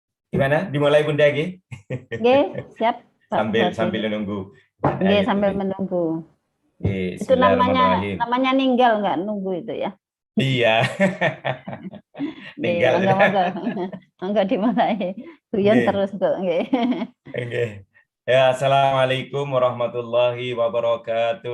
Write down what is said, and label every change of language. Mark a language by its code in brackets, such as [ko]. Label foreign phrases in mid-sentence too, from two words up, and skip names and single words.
[id] Gimana? Dimulai Bunda Gi? Nggih, siap Pak Sambil Bupati. sambil menunggu. [jv] Nggih, [id] Ayo sambil dulu. menunggu. Itu namanya [ar] بسم الله الرحمن الرحيم. [id] namanya ninggal nggak nunggu itu ya. Iya. [jv] Nggih, [id] Tinggal [jv] monggo [id] sudah. [jv] monggo. Monggo dimulai. Guyon [id] Oke. terus kok nggih. Oke. [ar] Ya, السلام عليكم ورحمة الله وبركاته.